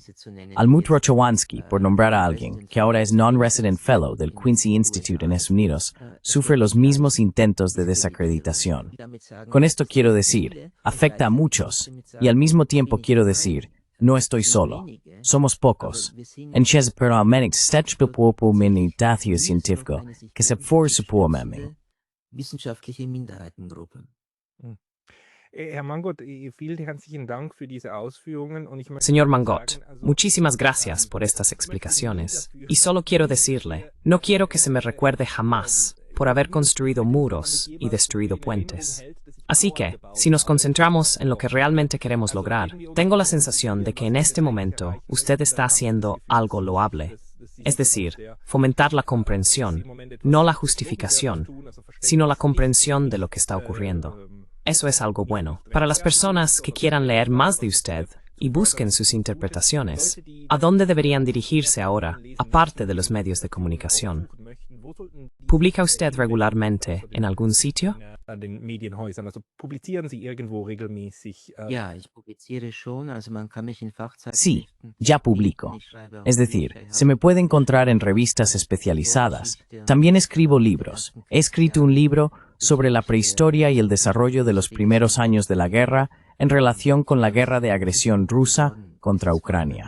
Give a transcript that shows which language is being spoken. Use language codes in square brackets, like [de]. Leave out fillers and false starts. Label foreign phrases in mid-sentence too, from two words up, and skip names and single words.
[es] Almut Rochowansky, por nombrar a alguien, que ahora es [en] Non-Resident Fellow [es] del Quincy Institute en Estados Unidos, sufre los mismos intentos de desacreditación. Con esto quiero decir, afecta a muchos, y al mismo tiempo quiero decir, no estoy solo. Somos pocos. En Chez Peralmenix Stechbepopo Minutathio Científico, que se forsupuamente. [de] Wissenschaftliche Minderheitengruppe. Herr Mangot, vielen herzlichen Dank für diese Ausführungen. Und ich möchte [es] Señor Mangot, [de] sagen, also, [es] muchísimas gracias por estas explicaciones. Y solo quiero decirle, no quiero que se me recuerde jamás por haber construido muros y destruido puentes. Así que, si nos concentramos en lo que realmente queremos lograr, tengo la sensación de que en este momento usted está haciendo algo loable. Es decir, fomentar la comprensión, no la justificación, sino la comprensión de lo que está ocurriendo. Eso es algo bueno. Para las personas que quieran leer más de usted y busquen sus interpretaciones, ¿a dónde deberían dirigirse ahora, aparte de los medios de comunicación? ¿Publica usted regularmente en algún sitio? [de] an den Medienhäusern. Also publizieren Sie irgendwo regelmäßig? Ja, ich publiziere schon, also man kann mich in [es] Sí, [de] Fachzeitschriften. [es] ya publico. Es decir, se me puede encontrar en revistas especializadas. También escribo libros. He escrito un libro sobre la prehistoria y el desarrollo de los primeros años de la guerra en relación con la guerra de agresión rusa contra Ucrania.